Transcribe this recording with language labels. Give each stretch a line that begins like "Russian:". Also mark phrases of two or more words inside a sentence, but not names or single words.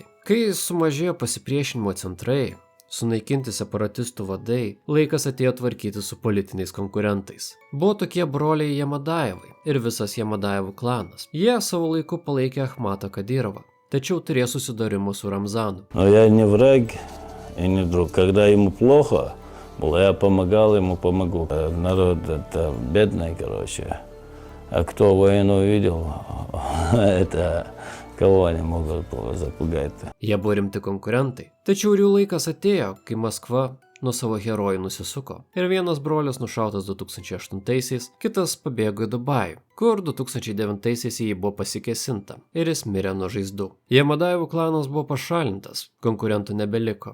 Lithuanian: Kai sumažėjo pasipriešinimo centrai, sunaikinti separatistų vadai, laikas atėjo tvarkyti su politiniais konkurentais. Buvo tokie broliai Jamadajevai ir visas Jamadajevų klanas. Jie savo laiku palaikė Achmatą Kadyrovą, tačiau turėjo susidūrimų su Рамзану.
Russian: Я не враг и не друг. Когда ему плохо было, я помогал ему, помогу. Народ это бедный, короче. А кто войну видел, это kavo они могут запугать.
Lithuanian: Jie buvo rimti konkurentai. Tačiau ir jų laikas atėjo, kai Maskva nuo savo herojų nusisuko ir vienas brolis nušautas 2008-aisiais, kitas pabėgo į Dubajų, kur 2009-aisiais jį buvo pasikėsinta ir jis mirė nuo žaizdų. Jamadajevų klanas buvo pašalintas, konkurentų nebeliko.